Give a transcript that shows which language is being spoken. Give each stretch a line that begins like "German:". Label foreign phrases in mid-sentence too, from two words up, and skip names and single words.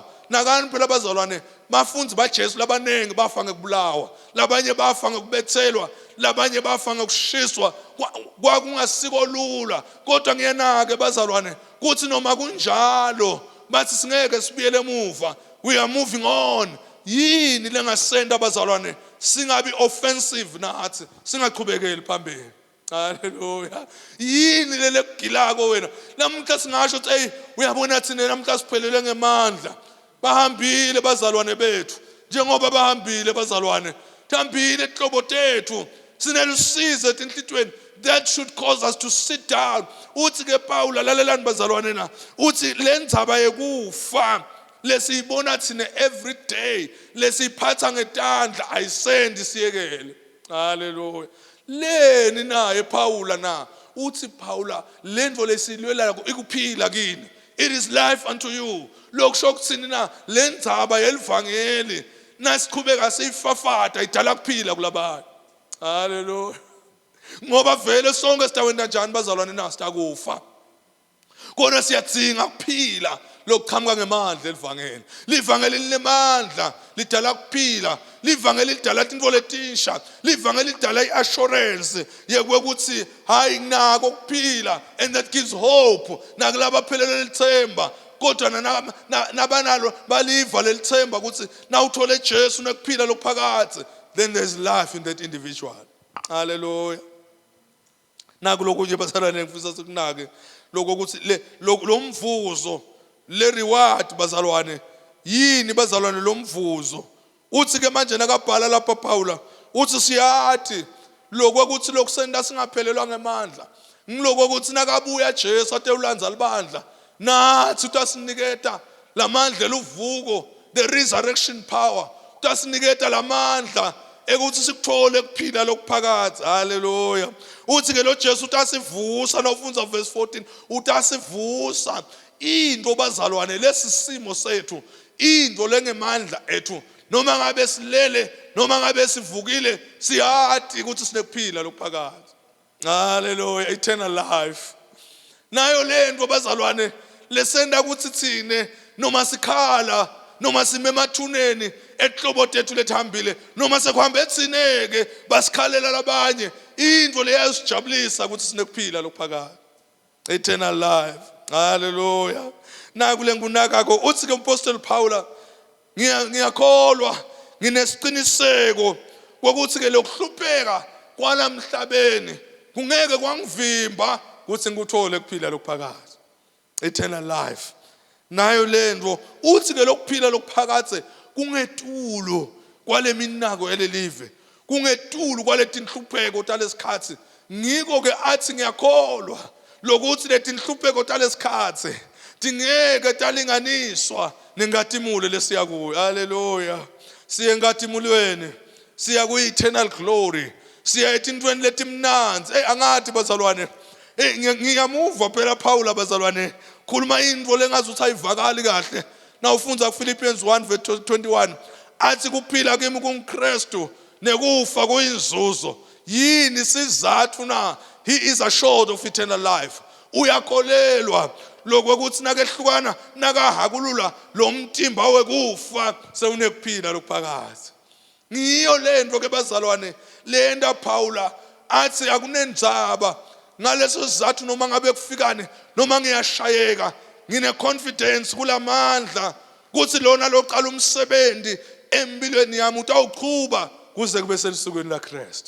Swati: Nakani phela bazalwane, bafunzi baJesu labanengi bafa ngekubulawa, labanye bafa ngekubethelwa, labanye bafa ngokushiswa, kwakungasiko lula. Kodwa ngiyanake bazalwane kuthi noma kunjalo bathi singeke sibuyele emuva,
English: we are moving on.
Swati: Yini lengasenda bazalwane singabi offensive nathi, singaqhubekeli phambili. Haleluya. Yini lele kugilako wena namhla singasho ukuthi hey uyabona thina namhla siphelele ngemandla. Bahambile bazalwane bethu, njengoba bahambile bazalwane, thambile ehlobo tethu, sinelusize enhlitweni
English: that should cause us to sit down.
Swati: Uthi ke Paul lalelani bazalwane na, uthi lendzaba yekufa lesiyibona thina
English: every day,
Swati: lesiyiphatha ngetandla ayisendi siyekele. Hallelujah. Leni naye Paula na uthi Paula lento lesilwela ikuphila kini.
English: It is life unto you.
Swati: Lokusho kuthini na lendzaba yelivangeli nasiqhubeka siyifafata idala kuphila kulabantu. Hallelujah. Ngoba vele sonke sitawenda njani bazalwane na sitakufa. Kona siyadzinga kuphila lokuqhamuka ngemandla elivangeli. Livangeli linemandla lidala kuphila. Livangeli lidala into letisha. Livangeli lidala iassurance yekuthi hayi nako kuphila,
English: and that gives hope
Swati: nakulabo baphelele lithemba. Kodwa nabanalo baliva lelithemba ukuthi na uthole Jesu nekuphila lokuphakathi,
English: then there's life in that individual.
Swati: Hallelujah. Naku lokunye bazalwane ngifisa sikunake lokho ukuthi lo mvuzo le reward bazalwane yini bazalwane lo mvuzo. Uthi ke manje nakabhala lapha Paula uthi siyathi lokho ukuthi lokusenda singaphelelwa ngemandla. Ngiloko ukuthi nakabuya Jesu athe ulandza libandla nathi utasiniketa lamandla luvuko,
English: the resurrection power.
Swati: Utasiniketa lamandla ekuthi sikuthole kuphila lokuphakathi. Hallelujah. Uthi ke lo Jesu utasivusa nofunza verse 14 utasivusa into bazalwane lesisimo sethu, into lengemandla ethu, noma ngabe silele noma ngabe sivukile siyathi ukuthi sinekuphila lokuphakathi.
English: Hallelujah. Eternal life.
Swati: Nayo lento bazalwane lesenda ukuthi thine noma sikhala noma simemathuneni ehlobo ethu lethambile noma sekuhambe etsineke basikhalela labanye, into leyasijabulisa ukuthi sinekuphila lokuphakathi.
English: Eternal life.
Swati: Hallelujah. Naku lengunakako uthi ke umpostoli Paula ngiyakholwa nginesiqiniseko ukuthi ke lokuhlupheka kwalamhlabeni kungeke kwangivimba ukuthi ngikuthole kuphila lokuphakathi.
English: Eternal life.
Swati: Nayo lento uthi ke lokuphila lokuphakathi kungetulo kwale minako elelive, kungetulo kwaleti nhlupheko talesikhathi. Ngiko ke athi ngiyakholwa lokuthi leti nhlupheko talesikhathi dingeke talinganiswa nengatimule lesiya kuyo. Hallelujah. Siye ngatimulweni, siya ku
English: eternal glory,
Swati: siya etintweni letimnanzi. Angathi bazalwane ngiyamuva phela Paula bazalwane khuluma into lengazuthi ayivakali kahle. Na ufunza Philippians 1 verse 21 athi kuphila kimi kuNkristu nekufa kuyinzuzo. Yini sizathu na?
English: He is assured of eternal life.
Swati: Uyakholelwa lokuthi nakehlukana nakahakulula lo mtimba wekufa sewunekuphila lokuphakathi. Ngiyo lento ke bazalwane lenda Paula athi akunendzaba ngaleso sizathu noma ngabe kufikane noma ngiyashayeka ngine confidence kulamandla kuthi lona loqala umsebenzi empilweni yami utawuqhuba kuze kube selisukweni laKristu.